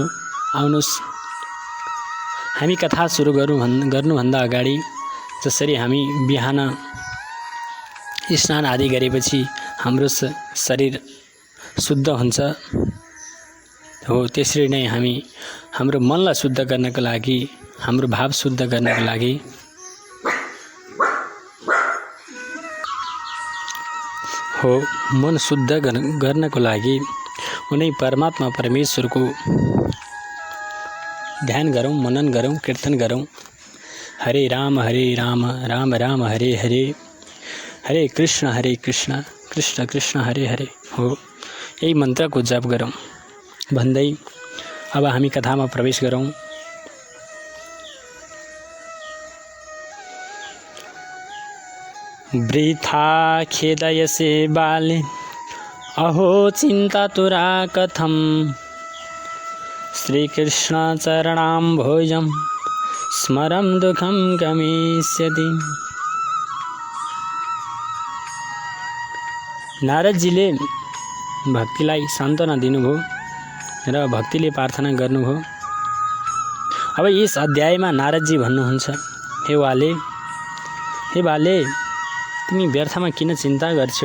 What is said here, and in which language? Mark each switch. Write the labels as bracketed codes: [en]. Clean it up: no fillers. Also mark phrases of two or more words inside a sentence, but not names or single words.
[ne] आउनुस् हामी कथा सुरु गर्नुभन्दा अगाडि जसरी हामी बिहान स्नान आदि गरेपछि हाम्रो शरीर शुद्ध हुन्छ हो, त्यसरी नै हामी हाम्रो मनलाई शुद्ध गर्नको लागि हाम्रो भाव शुद्ध गर्नको लागि हो मन शुद्ध गर्नको लागि उनै परमात्मा परमेश्वरको ध्यान गरौँ, मनन गरौँ, कीर्तन गरौँ। [sa] हरे राम राम राम हरे हरे, हरे कृष्ण कृष्ण कृष्ण हरे हरे [ne] हो, यही मन्त्रको जप गरौँ भन्दै अब हामी कथामा प्रवेश गरौँ। [sa] वृथा खेदयसे बाले अहो चिंता तुरा कथम, श्रीकृष्ण चरणाम्भोजं स्मरं दुःखं गमिष्यति। [ne] नारदजीले भक्तिलाई सान्त्वना दिनुभयो र भक्तिले प्रार्थना गर्नुभयो। अब यस अध्यायमा नारदजी भन्नुहुन्छ, हे बाले, तिमी व्यर्थमा किन चिन्ता गर्छौ?